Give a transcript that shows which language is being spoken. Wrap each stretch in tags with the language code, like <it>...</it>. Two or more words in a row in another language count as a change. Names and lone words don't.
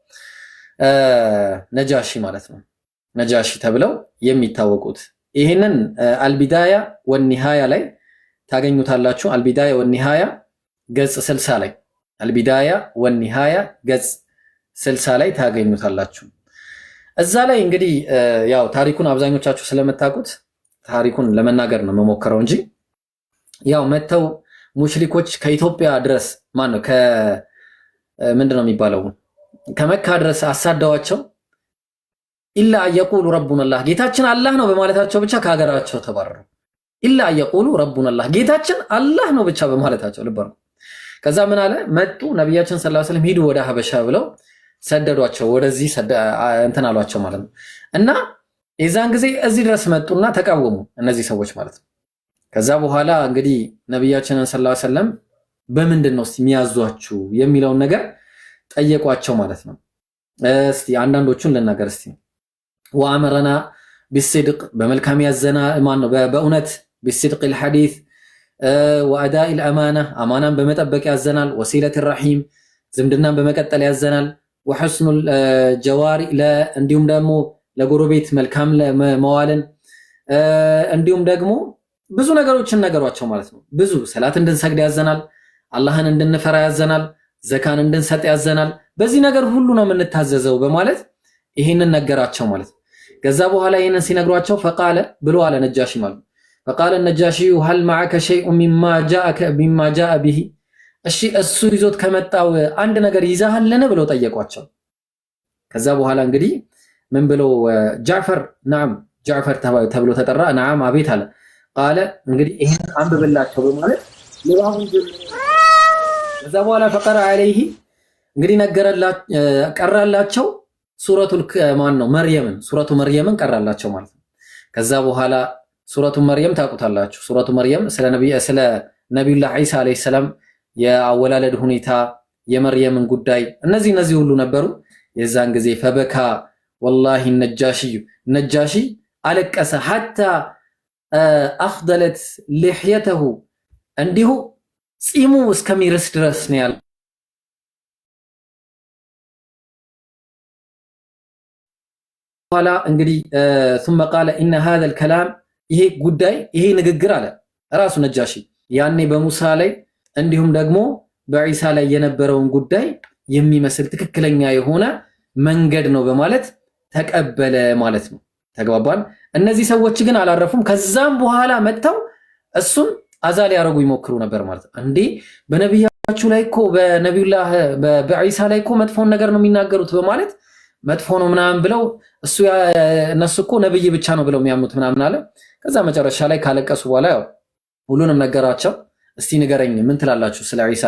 <am>ነጃሺ ማለት ነው ነጃሺ ተብለው የሚታወቁት ይሄንን አልቢዳያ ወኒሃያ ላይ ታገኙታላችሁ አልቢዳያ ወኒሃያ ገጽ 60 ላይ አልቢዳያ ወኒሃያ ገጽ 60 ላይ ታገኙታላችሁ እዛ ላይ እንግዲህ ያው ታሪኩን አብዛኞቻችሁ ስለምታውቁት ታሪኩን ለመናገር ነው መሞከረው እንጂ ያው መተው ሙሽሪኮች ከኢትዮጵያ ድረስ ማን ነው ምንድነው የሚባለው ከመካ ድረስ አሳደዋቸው</am> <ar>إلا يقول ربنا الله</ar> <am>ጌታችን አላህ ነው በማለታቸው ብቻ ከሀገራቸው ተባረሩ</am> <ar>إلا يقول ربنا الله</ar> <am>ጌታችን አላህ ነው ብቻ በማለታቸው ልበሩ ከዛ ምን አለ መጡ ነብያችን</am> <ar>صلى الله عليه وسلم</ar> <am>ሂዱ ወደ ሐበሻ ብለው ሰደዷቸው ወደዚህ እንትን አሏቸው ማለት ነው እና የዛን ጊዜ እዚህ ድረስ መጡና ተቃወሙ እነዚህ ሰዎች ማለት ነው ከዛ በኋላ እንግዲህ ነብያችን</am> <ar>صلى الله عليه وسلم</ar> <am>በምንድነው የሚያዟችሁ የሚለውን ነገር ጠየቋቸው ማለት ነው እስቲ አንዳንዶቹን ልናገር እስቲ</am> <ar>وأمرنا بالصدق</ar> <am>በመልካም ያዘና ማን ነው በእውነት</am> <ar>بالصدق الحديث واداء الامانه</ar> <am>አማናን በመጠበቅ ያዘናል</am> <ar>وصلة الرحيم</ar> <am>ዝምድናን በመቀጠል ያዘናል</am> <ar>وحسن الجواري</ar> <am>እንዲሁም ደግሞ ለጎረቤት መልካም መዋልን እንዲሁም ደግሞ ብዙ ነገሮችን ነገሯቸው ማለት ነው ብዙ ሰላት እንድንሰግድ ያዘናል አላህን እንድንፈራ ያዘናል ዘካን እንድንሰጥ ያዘናል በዚህ ነገር ሁሉ ነው የምንታዘዘው በማለት ይሄንን ነገራቸው ማለት ነው ከዛ በኋላ ይሄንን ሲነግሯቸው فقال ብሎ አለ ነጃሺ ማለት</am> <ar>فقال النجاشي هل معك شيء مما جاء به</ar> <am>እሺ እሱ ይዞት ከመጣው አንድ ነገር ይዛሃልን ብለው ጠየቋቸው ከዛ በኋላ እንግዲህ ምን ብለው ጃዕፈር نعم ጃዕፈር ተብሎ ተጠራ نعم አቤት አለ قال እንግዲህ ይሄን አንብብላቸው በማለት ለባሁን ከዛ በኋላ</am> <ar>فقرأ عليه</ar> <am>እንግዲህ ቀራላቸው ሱረቱል ማን ነው ሱረቱ መርየምን ቀራላቸው ማለት ነው ከዛ በኋላ ሱረቱ መርየም ታውቁታላችሁ ሱረቱ መርየም ስለ ነብዩላህ ዒሳ</am> <ar>عليه السلام</ar> <am>የአወላለድ ሁኔታ የመርየምን ጉዳይ እነዚህ ሁሉ ነበሩ የዛን ጊዜ</am> <ar>فبكى والله</ar> <am>ነጃሺ አለቀሰ حتى</am> <ar>اخضلت لحيته</ar> <am>እንዲሁ ጺሙ እስከሚርስ ድረስ ነው ያለው ኋላ እንግዲህ</am> <ar>ثم قال ان هذا الكلام</ar> <am>ይሄ ጉዳይ ይሄ ንግግር አለ ራሱ ነጃሺ ያኔ በሙሳ ላይ እንዲሁም ደግሞ በዒሳ ላይ የነበረውን ጉዳይ የሚመስል ትክክለኛ የሆነ መንገድ ነው በማለት ተቀበለ ማለት ነው። ተግባባን። እነዚህ ሰዎች ግን አላረፉም። ከዛም በኋላ መጥተው እሱን አዛ ሊያረጉ ይሞክሩ ነበር ማለት ነው። እንዴ በነቢያችሁ ላይ እኮ በነቢዩላህ በዒሳ ላይ እኮ መጥፎን ነገር ነው የሚናገሩት በማለት መጥፎ ነው ምናምን ብለው እነሱ እኮ ነብይ ብቻ ነው ብለው የሚያምኑት ምናምን አለ። ከዛ መጨረሻ ላይ ካለቀሱ በኋላ ያው ሁሉንም ነገራቸው። እስቲ ንገረኝ ምን ትላላችሁ ስለ ዒሳ?</am>